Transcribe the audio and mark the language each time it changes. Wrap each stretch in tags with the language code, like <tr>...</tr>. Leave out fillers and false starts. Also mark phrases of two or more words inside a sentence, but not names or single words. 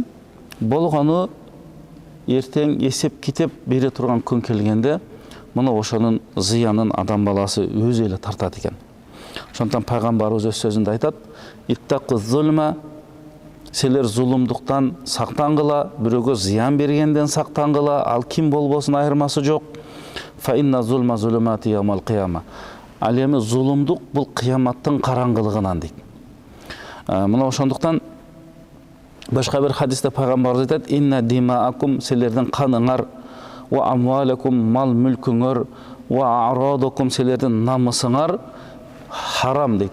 <ky>Болгону эртең эсеп китеп бере турган күн келгенде, мына ошонун зыянын адам баласы өзү эле тартат экен. Ошондон пайгамбарыбыз өз сөзүндө айтат:</ky> <ar>«اتقوا الظلم»,</ar> <ky>силер зулумдуктан сактангыла, бирөөгө зыян бергенден сактангыла, ал ким болбосун айырмасы жок.</ky> <ar>فإن الظلم ظلمات يوم القيامة.</ar> <ky>Ал эми зулумдук бул кыяматтын караңгылыгынан дейт. Мына ошондуктан башка бир хадисте пайгамбарыбыз айтат:</ky> <ar>«إن دماءكم»,</ar> <ky>силердин каныңар,</ky> <ar>«وأموالكم»,</ar> <ky>мал мүлкүңөр,</ky> <ar>«وأعراضكم»,</ar> <ky>силердин намысыңар харам» дейт.</ky>